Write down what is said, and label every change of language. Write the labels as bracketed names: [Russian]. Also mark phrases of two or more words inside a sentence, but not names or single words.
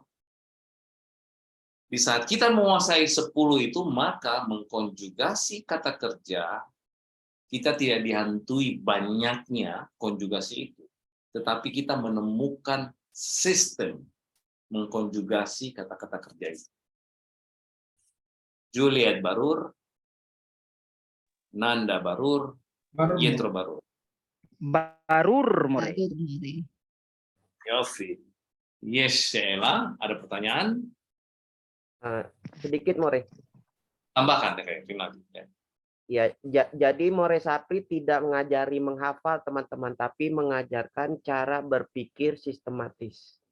[Indonesian] Di saat kita menguasai 10 itu, maka mengkonjugasi kata kerja, kita tidak dihantui banyaknya konjugasi itu. Tetapi kita menemukan sistem mengkonjugasi kata-kata kerja itu. [Hebrew] Juliet barur, Nanda barur, Yetro barur. Barur, More. Yofi. [Indonesian] Yes, Sheila, ada pertanyaan? Sedikit More. Tambahkan deh kayak Rinaldi. Ya, jadi More Sapri tidak mengajari menghafal teman-teman, tapi mengajarkan cara berpikir sistematis.